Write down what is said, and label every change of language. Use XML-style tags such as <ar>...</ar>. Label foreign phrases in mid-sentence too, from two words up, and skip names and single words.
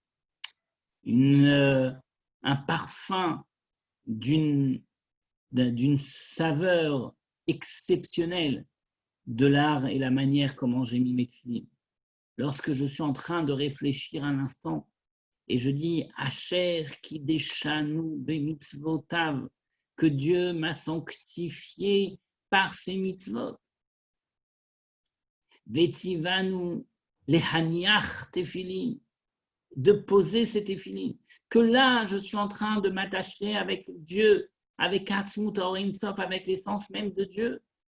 <fr>un parfum d'une saveur exceptionnelle de l'art et la manière comment j'ai mis mes tefilines. Lorsque je suis en train de réfléchir un instant et je dis</fr> <he>אשר קדשנו במצוותיו,</he> <fr>que Dieu m'a sanctifié par ses mitzvot.</fr> <he>וצונו להניח תפילין,</he> <fr>de poser ces tefilin. Que là, je suis en train de m'attacher avec Dieu, avec</fr> <he>עצמות אור אין סוף,</he> <fr>avec l'essence même de Dieu.</fr>